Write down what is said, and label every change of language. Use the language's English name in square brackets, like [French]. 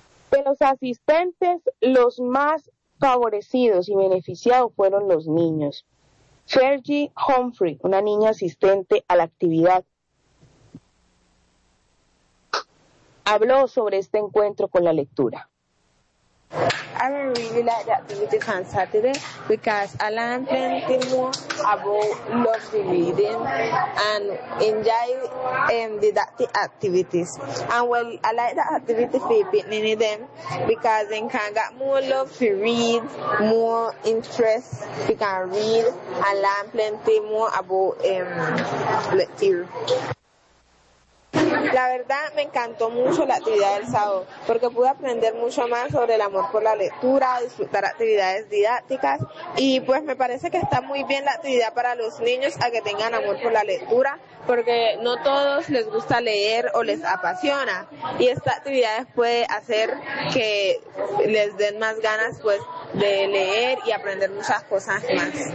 [Spanish] De los asistentes, los más favorecidos y beneficiados fueron los niños. Fergie Humphrey, una niña asistente a la actividad, habló sobre este encuentro con la lectura. [English] I'm really like the activities on Saturday because I learned plenty more about love the reading and enjoy didactic activities. And well, I like the activity for picking them because then can get more love to read, more interest, we can read and learn plenty more about lecture. [Spanish] La verdad, me encantó mucho la actividad del sábado, porque pude aprender mucho más sobre el amor por la lectura, disfrutar actividades didácticas, y pues me parece que está muy bien la actividad para los niños a que tengan amor por la lectura, porque no todos les gusta leer o les apasiona, y esta actividad puede hacer que les den más ganas pues de leer y aprender muchas cosas más.